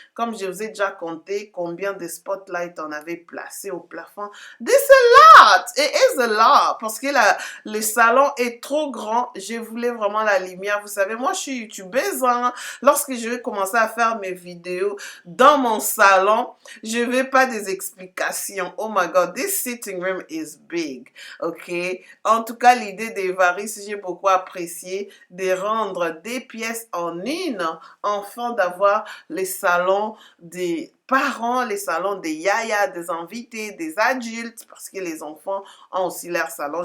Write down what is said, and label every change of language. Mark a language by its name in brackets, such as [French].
[French] Comme je vous ai déjà compté combien de spotlights on avait placé au plafond. [English] This a lot! It is a lot! [French] Parce que le salon est trop grand. Je voulais vraiment la lumière. Vous savez, moi, je suis youtubeuse. Hein? Lorsque je vais commencer à faire mes vidéos dans mon salon, je ne veux pas des explications. [English] Oh my God, this sitting room is big. Ok? [French] En tout cas, l'idée d'Évariste, j'ai beaucoup apprécié de rendre des pièces en une, enfin d'avoir les salons des parents, les salons des yayas, des invités, des adultes, parce que les enfants ont aussi leur salon.